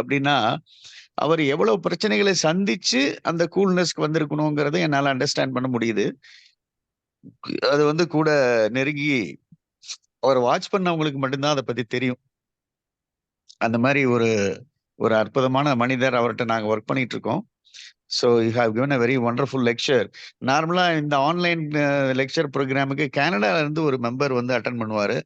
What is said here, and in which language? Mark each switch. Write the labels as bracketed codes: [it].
[ta] அப்படின்னா அவர் எவ்வளவு பிரச்சனைகளை சந்திச்சு அந்த கூல்னஸ்க்கு வந்திருக்கணுங்கிறத என்னால அண்டர்ஸ்டாண்ட் பண்ண முடியுது. அது வந்து கூட நெருங்கி அவர் வாட்ச் பண்ணவங்களுக்கு மட்டும்தான் அதை பத்தி தெரியும். அந்த மாதிரி ஒரு அற்புதமான மனிதர். அவர்கிட்ட நாங்க ஒர்க் பண்ணிட்டு இருக்கோம். [en] So you have given a very wonderful lecture. [ta] நார்மலா இந்த ஆன்லைன் லெக்சர் ப்ரோக்ராமுக்கு கனடால இருந்து ஒரு மெம்பர் வந்து அட்டன் பண்ணுவாரு.